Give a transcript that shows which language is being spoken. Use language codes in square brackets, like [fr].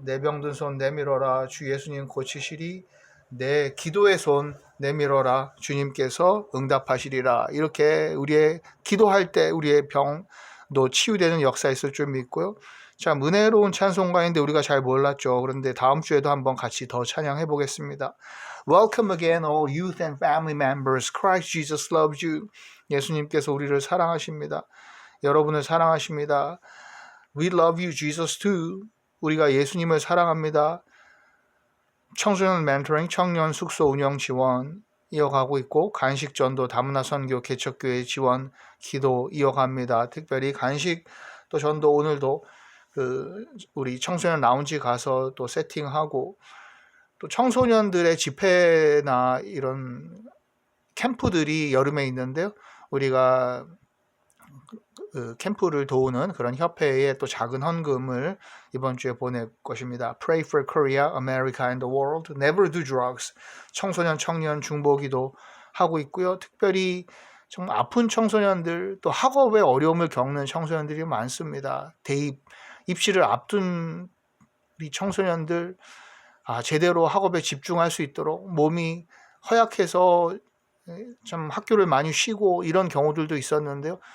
[ko] 내 병든 손 내밀어라 주 예수님 고치시리 내 기도의 손 내밀어라 주님께서 응답하시리라 이렇게 우리의 기도할 때 우리의 병도 치유되는 역사 있을 줄 믿고요. 참 은혜로운 찬송가인데 우리가 잘 몰랐죠. 그런데 다음 주에도 한번 같이 더 찬양해 보겠습니다. [en] Welcome again all youth and family members. Christ Jesus loves you. [ko] 예수님께서 우리를 사랑하십니다. 여러분을 사랑하십니다. [en] We love you Jesus too. [ko] 우리가 예수님을 사랑합니다. 청소년 멘토링, 청년 숙소 운영 지원 이어가고 있고 간식 전도, 다문화 선교, 개척교회 지원 기도 이어갑니다. 특별히 간식 또 전도 오늘도 우리 청소년 라운지 가서 또 세팅하고 또 청소년들의 집회나 이런 캠프들이 여름에 있는데요. 우리가 캠프를 도우는 그런 협회에 또 작은 헌금을 이번 주에 보낼 것입니다. [en] Pray for Korea, America and the world. Never do drugs. [ko] 청소년, 청년 중보기도 하고 있고요. 특별히 좀 아픈 청소년들 또 학업에 어려움을 겪는 청소년들이 많습니다. 대입, 입시를 앞둔 우리 청소년들 제대로 학업에 집중할 수 있도록 몸이 허약해서 좀 학교를 많이 쉬고 이런 경우들도 있었는데요.